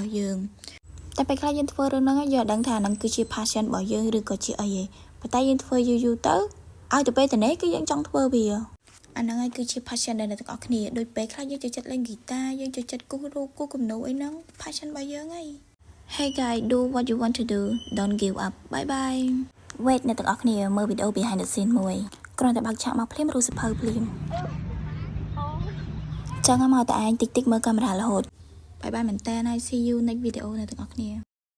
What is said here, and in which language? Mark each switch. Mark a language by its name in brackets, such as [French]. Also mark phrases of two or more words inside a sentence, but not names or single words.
[Khmer] របស់យើងតែពេលខ្លះយើងធ្វើរឿងហ្នឹងហើយយើងអត់ដឹងថាហ្នឹងគឺជា passion របស់យើងឬក៏ជាអីទេប៉ុន្តែយើងធ្វើយូ រទៅឲ្យទៅពេលទៅនេះគឺយើងចង់ធ្វើវាអាហ្នឹងហើយគឺជា passion ដែលអ្នកទាំងអស់គ្នាដូចពេលខ្លះយើងចូលចិត្តលេងហ្គីតាយើងចូលចិត្តគូសរូបគូសគំនូរអីហ្នឹង passion របស់យើងហី [English] Hey guys do what you want to do don't give up bye bye wait [Khmer] អ្នកទាំងអស់គ្នាមើលវីដេអូ [English] behind the scene [Khmer] មួយគ្រាន់តែបើកឆាកមកភ្លាមរូបសភៅភ្លាមចឹងមកតែឯងតិចតិចមើលកាមេរ៉ារហូតបាយបាយមែនតើហើយ [English] see you next video [Khmer] អ្នកទាំងអស់គ្នា